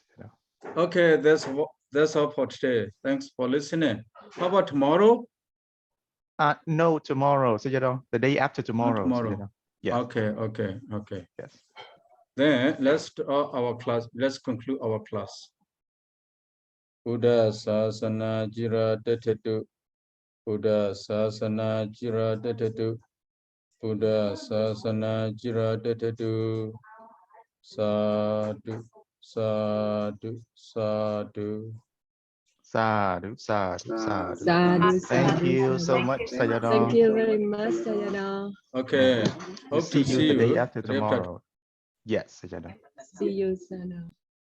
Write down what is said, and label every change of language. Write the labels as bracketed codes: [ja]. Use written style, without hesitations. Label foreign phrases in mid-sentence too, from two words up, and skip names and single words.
[en] Okay, that's all for today. Thanks for listening. How about tomorrow? No, tomorrow. So the day after tomorrow. Tomorrow. Yes. Okay. Yes. Then let's start our class. Let's conclude our class. [pi] Buddha Sasana Jira Detetu. Buddha Sasana Jira Detetu. Buddha Sasana Jira Detetu. Sadhu, sadhu, sadhu. Sadhu, sadhu, sadhu. Sadhu, [en] Thank [pi] sadhu, [en] you so [pi] sadhu. [en] much, Thank you very much. Sayadaw. Thank you very much, Sayadaw. Okay. We'll Hope to see you see the day you after tomorrow. Yes, Sayadaw. See you, Sayadaw.